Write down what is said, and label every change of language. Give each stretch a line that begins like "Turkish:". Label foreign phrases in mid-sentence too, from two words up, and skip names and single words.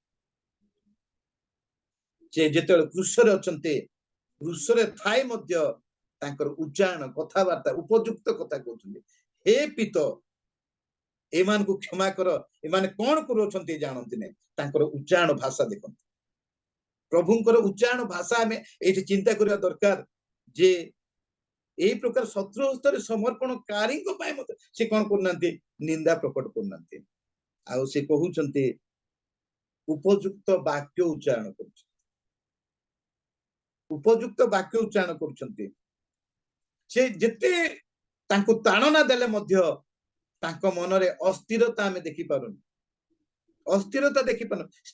Odia: ସେ ଯେତେବେଳେ କୃଷରେ ଅଛନ୍ତି କୃଷରେ ଥାଇ ମଧ୍ୟ ତାଙ୍କର ଉଚ୍ଚାରଣ କଥାବାର୍ତ୍ତା ଉପଯୁକ୍ତ କଥା କହୁଛନ୍ତି ହେ ପିତ ଏମାନଙ୍କୁ କ୍ଷମା କର ଏମାନେ କଣ କରୁଛନ୍ତି ଜାଣନ୍ତି ନାହିଁ ତାଙ୍କର ଉଚ୍ଚାରଣ ଭାଷା ଦେଖନ୍ତି ପ୍ରଭୁଙ୍କର ଉଚ୍ଚାରଣ ଭାଷା ଆମେ ଏଇଠି ଚିନ୍ତା କରିବା ଦରକାର ଯେ ଏଇ ପ୍ରକାର ଶତ୍ରୁ হস্ତରେ ସମର୍ପଣକାରୀଙ୍କ ପାଇଁ ମଧ୍ୟ ସେ କଣ କରୁନାହାନ୍ତି ନିନ୍ଦା ପ୍ରକଟ କରୁନାହାନ୍ତି ଆଉ ସେ କହୁଛନ୍ତି ଉପଯୁକ୍ତ ବାକ୍ୟ ଉଚ୍ଚାରଣ କରୁଛନ୍ତି ଉପଯୁକ୍ତ ବାକ୍ୟ ଉଚ୍ଚାରଣ କରୁଛନ୍ତି ସେ ଯେତେ ତାଙ୍କୁ ତାଣନା ଦେଲେ ମଧ୍ୟ ତାଙ୍କ ମନରେ ଅସ୍ଥିରତା ଆମେ ଦେଖିପାରୁନୁ ଅସ୍ଥିରତା ଦେଖିପାରୁନୁ